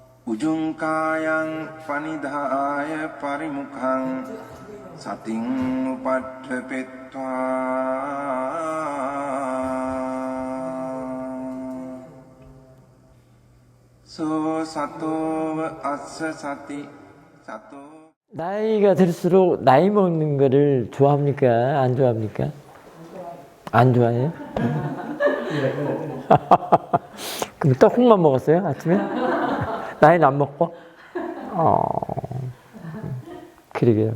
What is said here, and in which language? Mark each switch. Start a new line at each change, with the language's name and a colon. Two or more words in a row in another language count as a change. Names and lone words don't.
Pali: උජුංකායං පනිදාය පරිමුඛං සතින් උපට්ඨපෙත්වා සෝ සතෝව අස්ස සති සතෝ.
Korean: 나이가 들수록 나이 먹는 거를 좋아합니까? 안 좋아합니까? 안 좋아해요? 그럼 떡국만 먹었어요? 아침에? 나이는 안 먹고? 그러게요.